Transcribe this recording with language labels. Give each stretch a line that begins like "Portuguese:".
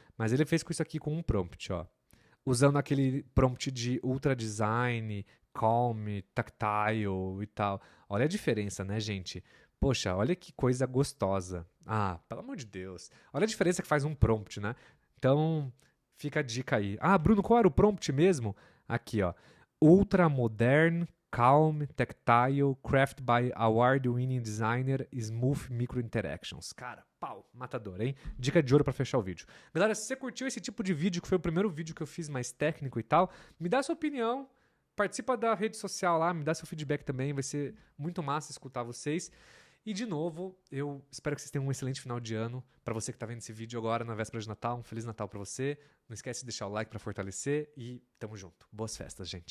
Portuguese: Mas ele fez com isso aqui com um prompt, ó. Usando aquele prompt de
English: ultra design, calm, tactile
Portuguese: e tal. Olha a diferença, né, gente? Poxa, olha que coisa gostosa. Ah, pelo amor de Deus. Olha a diferença que faz um prompt, né? Então, fica a dica aí. Ah, Bruno, qual era o prompt mesmo? Aqui, ó.
English: Ultra modern, calm, tactile, craft by award-winning designer, smooth micro interactions.
Portuguese: Cara, pau, matador, hein? Dica de ouro pra fechar o vídeo. Galera, se você curtiu esse tipo de vídeo, que foi o primeiro vídeo que eu fiz mais técnico e tal, me dá sua opinião. Participa da rede social lá, me dá seu feedback também, vai ser muito massa escutar vocês. E de novo, eu espero que vocês tenham um excelente final de ano. Para você que está vendo esse vídeo agora na véspera de Natal, um Feliz Natal para você. Não esquece de deixar o like para fortalecer e tamo junto. Boas festas, gente.